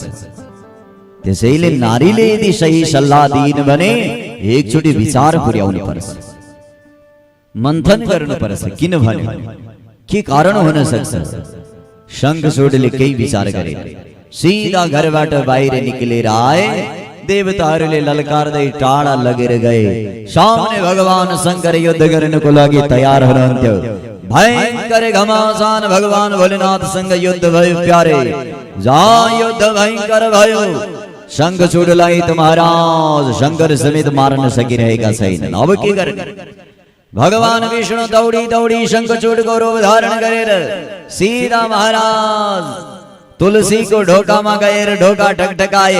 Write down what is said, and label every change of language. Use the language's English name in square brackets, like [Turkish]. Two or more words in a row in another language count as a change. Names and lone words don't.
[Nepali] त्यसैले नारीले यदि सही सल्लाह दिइन् भने एकचोटि विचार पुर्याउनु पर्छ, मन्थन गर्नु पर्छ। किन भने के कारण हुन सक्छ? शंखचूडले केही विचार गरे, सीधा घरबाट बाहिर निक्लेर आए। देवताहरूले ललकारदै टाढा लगेर गए। सामने भगवान शंकर युद्ध गर्नको लागि तयार हुनुहुन्थ्यो। भयंकर घमासान भगवान भोलेनाथसँग युद्ध भयो। प्यारे, जहाँ युद्ध भयंकर भयो, शंखचूडलाई त महाराज शंकर समेत मार्न सकिरहेका छैनन्। अब के गर्ने? भगवान विष्णु दौडी दौडी शंखचूडको रूप धारण गरेर सीधा महाराज तुलसी को ढोकामा गएर ढोका ठकठकाए।